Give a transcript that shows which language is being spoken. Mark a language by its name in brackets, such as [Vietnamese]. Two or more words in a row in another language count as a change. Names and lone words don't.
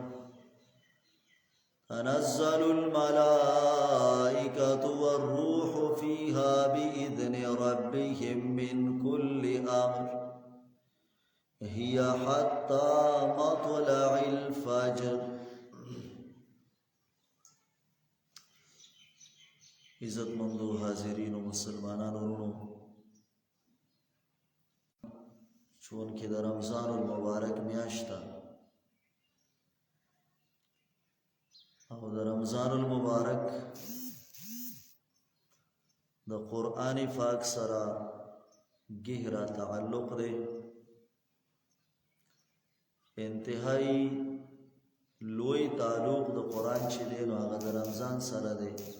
[Arabic] تنزل الملائكة والروح فيها بإذن ربهم من كل أمر هي حتى مطلع الفجر. [Pashto] عزت مندو حاضرین و مسلمانان ورونو، [Persian] چون که در [Pashto] رمضان المبارک میاشتا او در رمضان المبارک د قرآن پاک سره [Urdu] گہرا تعلق [Pashto] دی. انتہائی لوی تعلق د قرآن چې دی نو هغه د رمضان سره دی.